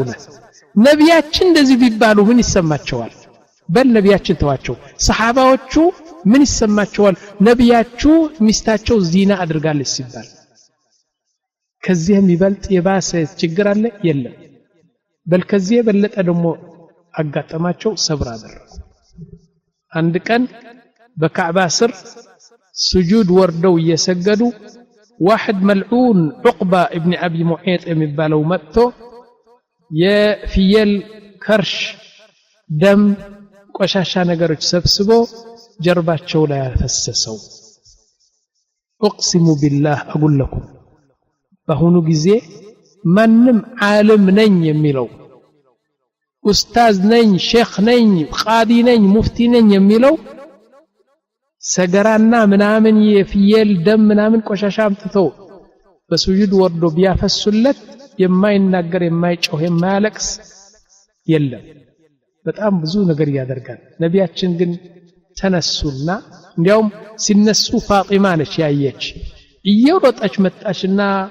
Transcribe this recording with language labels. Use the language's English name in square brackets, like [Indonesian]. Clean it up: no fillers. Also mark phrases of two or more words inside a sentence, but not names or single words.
[Amharic] ነህ ነብያችን እንደዚህ ቢባሉ ምን ይሰማቸዋል በል ነብያችን ተዋቸው ሰሃባዎቹ ምን ይሰማቸዋል ነብያችሁ ሚስታቸው ዚና አድርጋለች ሲባል ከዚህም ይበልጥ የባሰ ችግር አለ የለም በል ከዚህ የበለጠ ደግሞ አጋጠማቸው ሰብር አደረጉ አንድ ቀን በካዕባ ስር ስጁድ ወርደው እየሰገዱ [Arabic] واحد ملعون [Amharic] عقبة ابن أبي معيط የሚባለው መጥቶ የፍየል ከርሽ ደም ቆሻሻ ነገሮች ሰብስቦ ጀርባቸው ላይ ያፈሰሰው [Arabic] اقسم بالله اقول لكم [Amharic] በአሁኑ ጊዜ ማንም ዓለም ነኝ የሚለው ኡስታዝ ነኝ ሼክ ነኝ ቃዲ ነኝ ሙፍቲ ነኝ የሚለው ሰገራና ምናምን የፍየል ደም ምናምን ቆሻሻ አምጥቶ በሱጁድ ወርዶ ቢያፈሱለት የማይናገር የማይጮህ የማያለቅስ የለም በጣም ብዙ ነገር ያደርጋል ነብያችን ግን ተነሱና እንዲያውም ሲነሱ ፋጢማ ነች ያየች እየሮጠች መጣችና